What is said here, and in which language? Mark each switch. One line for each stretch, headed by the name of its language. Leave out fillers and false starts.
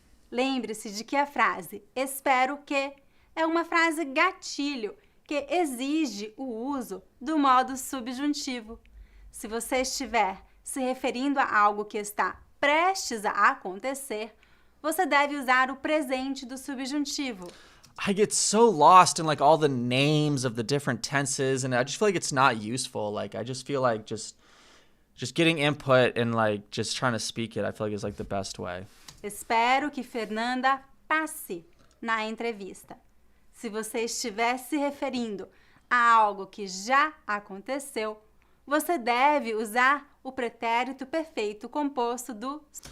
Portuguese: Lembre-se de que a frase espero que é uma frase gatilho que exige o uso do modo subjuntivo. Se você estiver se referindo a algo que está prestes a acontecer, você deve usar o presente do subjuntivo.
English: I get so lost in like all the names of the different tenses, and I just feel like it's not useful. Like I just feel like just getting input and like just trying to speak it, I feel like is like the best way.
Portuguese: Espero que Fernanda passe na entrevista. Se você estiver se referindo a algo que já aconteceu, você deve usar o pretérito perfeito composto do...